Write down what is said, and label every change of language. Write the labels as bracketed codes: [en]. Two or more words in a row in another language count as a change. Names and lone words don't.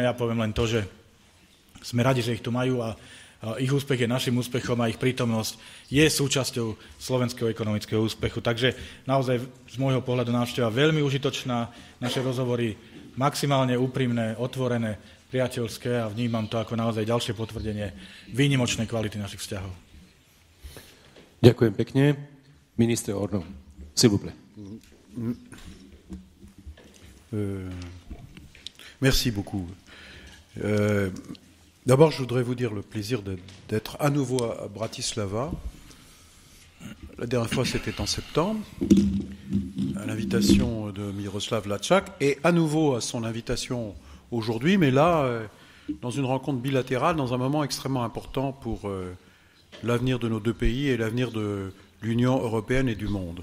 [sk] Ja poviem len to, že sme radi, že ich tu majú a ich úspech je našim úspechom a ich prítomnosť je súčasťou slovenského ekonomického úspechu. Takže naozaj z môjho pohľadu návšteva veľmi užitočná, naše rozhovory maximálne úprimné, otvorené, priateľské, a vnímam to ako naozaj ďalšie potvrdenie výnimočnej kvality našich vzťahov. Ďakujem pekne. [fr] Ministre Orno, s'il vous plaît. Merci beaucoup. D'abord, je voudrais vous dire le plaisir d'être à nouveau à Bratislava. La dernière fois, c'était en septembre, à l'invitation de Miroslav Lajčák, et à nouveau à son invitation aujourd'hui, mais là, dans une rencontre bilatérale, dans un moment extrêmement important pour l'avenir de nos deux pays et l'avenir de l'Union européenne et du monde.